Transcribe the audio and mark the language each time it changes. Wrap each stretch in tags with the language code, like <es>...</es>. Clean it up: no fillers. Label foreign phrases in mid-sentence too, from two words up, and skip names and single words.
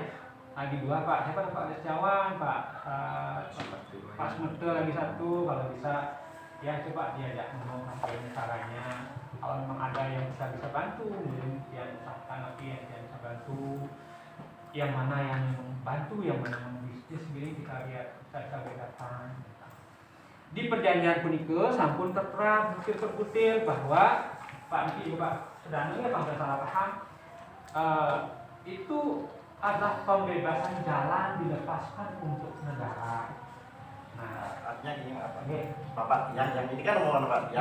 <id>Lagi dua Pak, siapa Pak Setiawan, Pak Smete lagi satu, kalau bisa ya coba diajak ngomong bagaimana caranya. Kalau memang ada yang bisa bantu, mungkin dia usahakan lagi yang bisa bantu. Yang mana yang membantu, yang mana yang bisnis sendiri kita lihat, kita bedakan. Di perjanjian</id> <ban>punika sampun</ban> <id>tertera butir-butir bahwa Pak Niki Pak Sedana ya kalau salah paham itu adalah pembebasan jalan dilepaskan untuk negara. Nah, Artinya gini apa? Oke. Bapak yang ini kan omongan Pak yang</id>